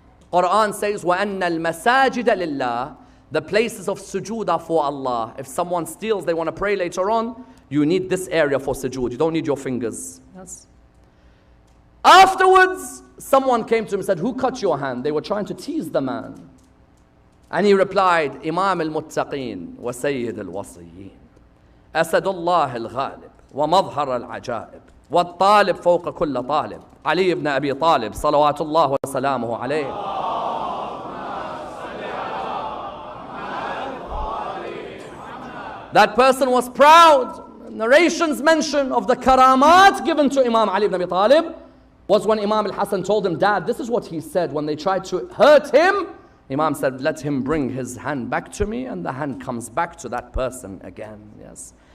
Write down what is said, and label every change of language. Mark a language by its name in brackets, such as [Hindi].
[English] Quran says, [Arabic] وَأَنَّ الْمَسَاجِدَ لِلَّهِ. [English] The places of sujood are for Allah. If someone steals, they want to pray later on, You need this area for sujood. You don't need your fingers. Yes. Afterwards, someone came to him and said, who cut your hand? They were trying to tease the man. And he replied, Imam al-Muttaqeen wa Sayyid al-Wasiyyin. [Arabic] أسد الله الغالب ومظهر العجائب والطالب فوق كل طالب علي بن أبي طالب صلوات الله وسلامه عليه. [English] That person was proud. Narrations mention of the karamat given to Imam Ali ibn Abi Talib was when Imam al-Hasan told him, Dad, this is what he said when they tried to hurt him. Imam said, let him bring his hand back to me, and the hand comes back to that person again. Yes.